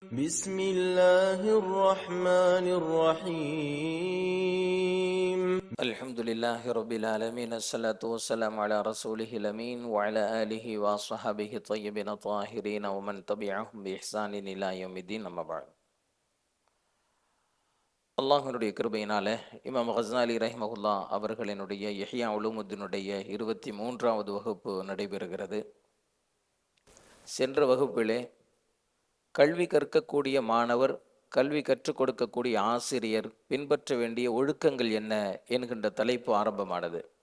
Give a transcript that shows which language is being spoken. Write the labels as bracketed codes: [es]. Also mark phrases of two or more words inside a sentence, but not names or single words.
[ar] بسم الله الرحمن الرحيم الحمد لله رب العالمين الصلاة والسلام على رسوله الأمين وعلى آله وصحبه الطيبين الطاهرين ومن تبعهم بإحسان إلى يوم الدين أما بعد. [ta] அல்லாஹ்வினுடைய கிருபையினால இமாம் கஸ்ஸாலி ரஹிமஹுல்லா அவர்களினுடைய இஹ்யா உலூமுத்தீனுடைய 23வது வகுப்பு நடைபெறுகிறது. சென்ற வகுப்பிலே கல்வி கற்கக்கூடிய மாணவர், கல்வி கற்றுக் கொடுக்கக்கூடிய ஆசிரியர் பின்பற்ற வேண்டிய ஒழுக்கங்கள் என்ன என்கின்ற தலைப்பு ஆரம்பமானது.